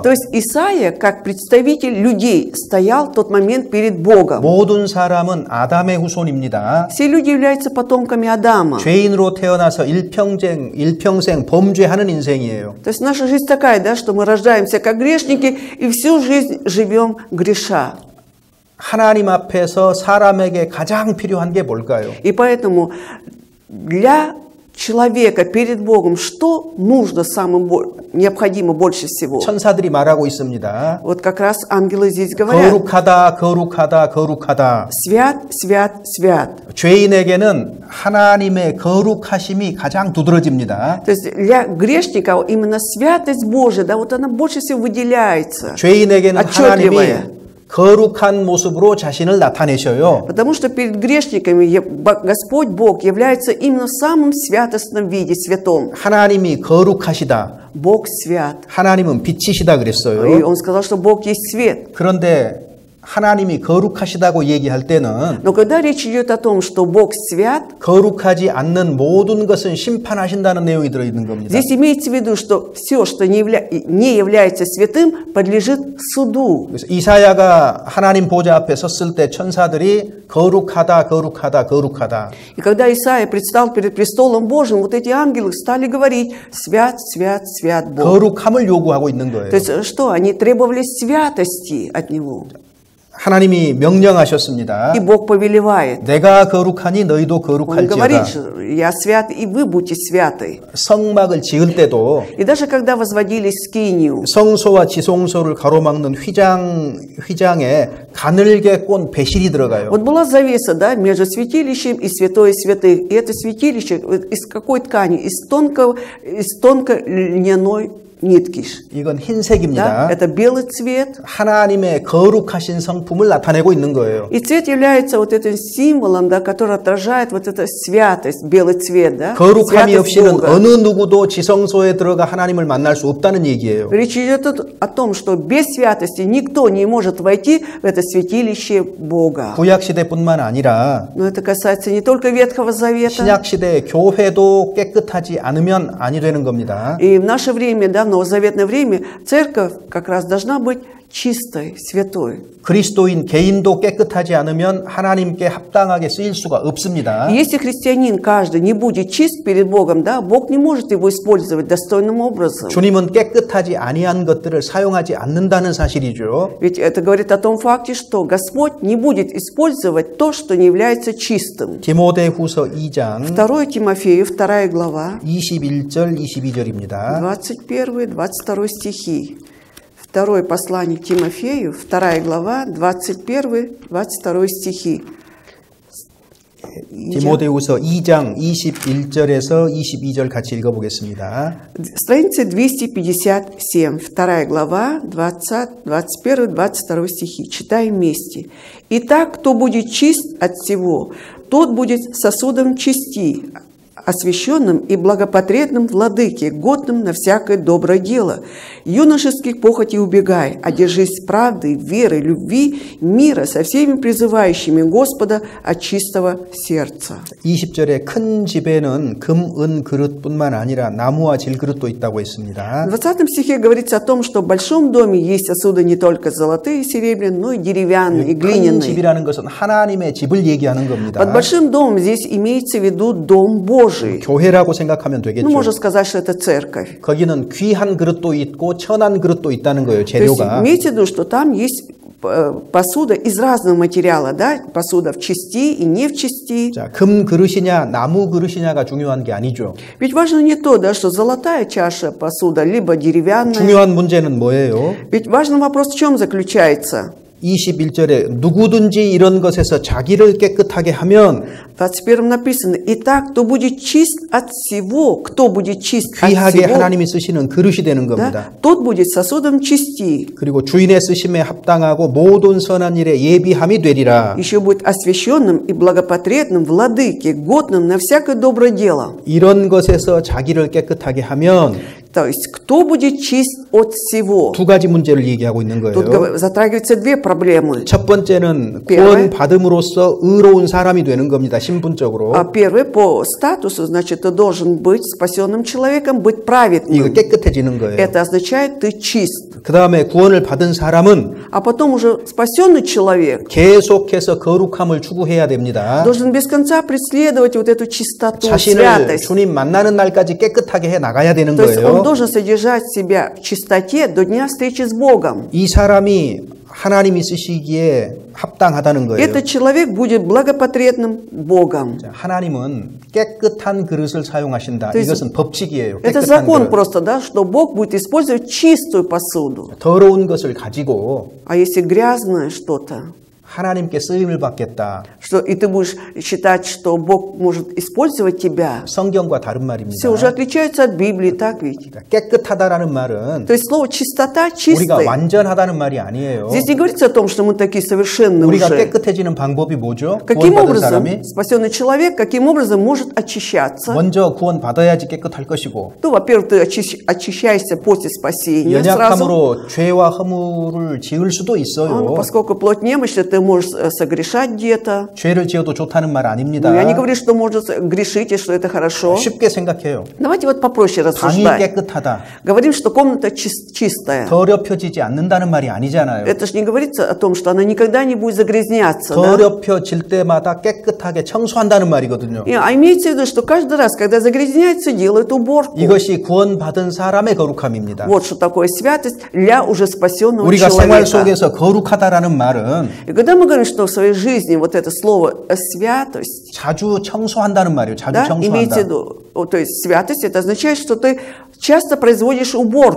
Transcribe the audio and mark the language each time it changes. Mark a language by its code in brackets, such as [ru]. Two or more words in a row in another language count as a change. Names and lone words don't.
[ru] То есть Исаия, как представитель людей, стоял в тот момент перед Богом. [ko] 모든 사람은 아담의 후손입니다. [ru] Все люди являются потомками Адама. [ko] 죄인으로 태어나서 일평생 범죄하는 인생이에요. [ru] То есть наша жизнь такая, да, что мы рождаемся как грешники и всю жизнь живем греша. [ko] 하나님 앞에서 사람에게 가장 필요한 게 뭘까요? [ru] И поэтому для человека перед Богом что нужно необходимо больше всего? [ko] 천사들이 말하고 있습니다. [ru] Вот как раз ангелы здесь говорят. [ko] 거룩하다, 거룩하다, 거룩하다. [ru] Свят, свят, свят. [ko] 죄인에게는 하나님의 거룩하심이 가장 두드러집니다. [ru] То есть для грешника именно святость Божия, да, вот она больше всего выделяется. [ko] 죄인에게는 하나님이 거룩한 모습으로 자신을 나타내셔요. [ru] Потому что перед грешниками Господь Бог является именно в самом святостном виде, святом. [ko] 하나님이 거룩하시다. [ru] Бог свят. [ko] 하나님은 빛이시다 [ru] И [ko] 그랬어요. [ru] Он сказал, что Бог есть свет. [ko] 그런데 하나님이 거룩하시다고 얘기할 때는 [ru] Но когда речь идет о том, что Бог свят, [ko] 거룩하지 않는 모든 것은 심판하신다는 내용이 들어있는 겁니다. [ru] здесь имеется в виду, что все, что не является святым, подлежит суду. [ko] 그래서 이사야가 하나님 보좌 앞에 섰을 때 천사들이 거룩하다, 거룩하다, 거룩하다. [ru] И когда Исаия предстал перед престолом Божьим, вот эти ангелы стали говорить: свят, свят, свят Бог. [ko] 거룩함을 요구하고 있는 거예요. [ru] То есть что? Они требовали святости от Него. [ko] 하나님이 명령하셨습니다. [ru] И Бог повелевает. [ko] 내가 거룩하니 너희도 [ru] Он говорит, [ko] 거룩할지어다. [ru] что я свят, и вы будьте святы. [ko] 성막을 지을 때도 [ru] И даже когда возводили скинию, [ko] 성소와 지성소를 가로막는 휘장에 가늘게 꼰 배실이 들어가요. [ru] вот была завеса, да, между святилищем и святое святых. И это святилище из какой ткани? Из тонкой льняной нитки. [ko] 이건 [ru] Да? [ko] 흰색입니다. [ru] Это белый цвет. [ko] 하나님의 거룩하신 성품을 나타내고 있는 거예요. [ru] И цвет является вот этим символом, да, который отражает вот эту святость, белый цвет, да? [ko] 거룩함이 [ru] Святость [ko] 없이는 [ru] Бога. [ko] 어느 누구도 지성소에 들어가 하나님을 만날 수 없다는 얘기예요. [ru] Речь идет о том, что без святости никто не может войти в это святилище Бога. [ko] 구약 시대뿐만 아니라 [ru] Но это касается не только Ветхого Завета. [ko] 신약 시대의 교회도 깨끗하지 않으면 아니 되는 겁니다. [ru] И в наше время, да, в новозаветное время, церковь как раз должна быть чистой, святой. [ko] 그리스도인 개인도 깨끗하지 않으면 하나님께 합당하게 쓰일 수가 없습니다. [ru] И если христианин каждый не будет чист перед Богом, да, Бог не может его использовать достойным образом. [ko] 주님은 깨끗하지 아니한 것들을 사용하지 않는다는 사실이죠. [ru] Ведь это говорит о том факте, что Господь не будет использовать то, что не является чистым. [ko] 디모데후서 2장 [ru] 2 Тимофею, 2 глава, [ko] 21절 22절입니다. [ru] 21-22 стихи. Второе послание Тимофею, 2 глава, 21-22 стихи. [ko] 디모데후서 2장 21절에서 22절 같이 읽어보겠습니다. [ru] Страница 257, 2 глава, 21-22 стихи. Читаем вместе. «Итак, кто будет чист от всего, тот будет сосудом чести, освященным и благопотребным владыке, годным на всякое доброе дело. Юношеских похотей убегай, а держись правды, веры, любви, мира со всеми призывающими Господа от чистого сердца». [ko] 20절에 큰 집에는 금, 은 그릇뿐만 아니라 나무와 질그릇도 있다고 했습니다. [ru] В 20 стихе говорится о том, что в большом доме есть сосуды не только золотые и серебряные, но и деревянные, и [ko] 큰 [ru] глиняные. [ko] 집이라는 것은 하나님의 집을 얘기하는 겁니다. [ru] Под большим домом здесь имеется в виду дом Божий. [ko] 교회라고 생각하면 [ru] Ну, [ko] 되겠죠. [ru] можно сказать, что это церковь. [ko] 거기는 귀한 그릇도 있고 천한 그릇도 있다는 거예요. [ru] То есть [ko] 재료가. [ru] имейте в виду, что там есть посуда из разного материала, да? Посуда в части и не в части. [ko] 자, 금 그릇이냐 나무 그릇이냐가 중요한 게 아니죠. [ru] Ведь важно не то, да, что золотая чаша посуда, либо деревянная. [ko] 중요한 문제는 뭐예요? [ru] Ведь важный вопрос в чем заключается? [ko] 21절에 누구든지 이런 것에서 자기를 깨끗하게 하면 [ru] В 21 написано: «Итак, кто будет чист от всего, кто будет чист от [ko] 귀하게 [ru] всего, [ko] 하나님이 쓰시는 그릇이 되는 [ru] да, [ko] 겁니다. [ru] тот будет сосудом чести, [ko] 그리고 주인의 쓰심에 합당하고 모든 선한 일에 예비함이 되리라. [ru] еще будет освященным и благопотребным владыке, годным на всякое доброе дело». [ko] 이런 것에서 자기를 깨끗하게 하면 [ru] То есть, кто будет чист от всего? [ko] 두 가지 문제를 얘기하고 있는 [ru] Тут [ko] 거예요. [ru] затрагиваются две проблемы. [ko] 첫 번째는 [ru] Первое. [ko] 구원 받음으로써 의로운 사람이 되는 겁니다. 신분적으로. [ru] Первый, по статусу, значит, ты должен быть спасенным человеком, быть [ko] 이거 [ru] праведным. [ko] 깨끗해지는 거예요. [ru] Это означает, ты чист. [ko] 그 다음에 구원을 받은 사람은 [ru] А потом уже спасенный человек [ko] 계속해서 거룩함을 추구해야 됩니다. [ru] должен без конца преследовать вот эту чистоту, [ko] 자신을 [ru] святость. [ko] 주님 만나는 날까지 깨끗하게 해 나가야 되는 [ru] То есть он [ko] 거예요. [ru] должен содержать себя в чистоте до дня встречи с Богом. [ko] 이 사람이 하나님이 쓰시기에 합당하다는 거예요. [ru] Этот человек будет благопотребным Богом. [ko] 하나님은 깨끗한 그릇을 사용하신다. [ru] То есть [ko] 이것은 법칙이에요. [ru] Это [ko] 깨끗한 [ru] закон [ko] 그릇. [ru] просто, да, что Бог будет использовать чистую посуду. [ko] 더러운 것을 가지고 [ru] А если грязное что-то, [ko] 하나님께 쓰임을 받겠다. [ru] что и ты будешь считать, что Бог может использовать тебя, [ko] 성경과 다른 말입니다. [ru] все уже отличаются от Библии, так ведь? [ko] 깨끗하다라는 말은 [ru] То есть слово чистота, [ko] 우리가 [ru] чистый. [ko] 완전하다는 말이 아니에요. [ru] Здесь не говорится о том, что мы такие совершенные [ko] 우리가 [ru] уже. [ko] 깨끗해지는 방법이 뭐죠? [ru] Каким [ko] 구원받은 [ru] образом [ko] 사람이 [ru] спасенный человек, каким образом может очищаться? [ko] 먼저 구원받아야지 깨끗할 것이고 [ru] Ну, во-первых, ты очищаешься после спасения сразу. [ko] 연약함으로 죄와 허물을 지을 수도 있어요. [ru] Поскольку плоть немощна, ты можешь согрешать где-то. [ko] 죄를 지어도 좋다는 말 아닙니다. [ru] Но я не говорю, что может грешить и что это хорошо. [ko] 쉽게 생각해요. [ru] Давайте вот попроще [ko] 방이 [ru] рассуждать. [ko] 깨끗하다. [ru] Говорим, что комната чистая. [ko] 더럽혀지지 않는다는 말이 아니잖아요. Это же не говорится о том, что она никогда не будет загрязняться. [ru] Да? [ko] 더럽혀질 때마다 깨끗하게 청소한다는 말이거든요. [ru] А имеется в виду, что каждый раз, когда загрязняется, делают уборку. [ko] 이것이 구원받은 사람의 거룩함입니다. [ru] Вот что такое святость для уже спасенного [ko] 우리가 생활 [ru] человека. [ko] 속에서 거룩하다라는 말은 [ru] И когда мы говорим, что в своей жизни вот это слово святость, [ko] 자주 청소한다는 말이에요. 자주 [ru] да, имеется в [ko] 청소한다. [ru] виду, то есть святость, это означает, что ты часто производишь уборку,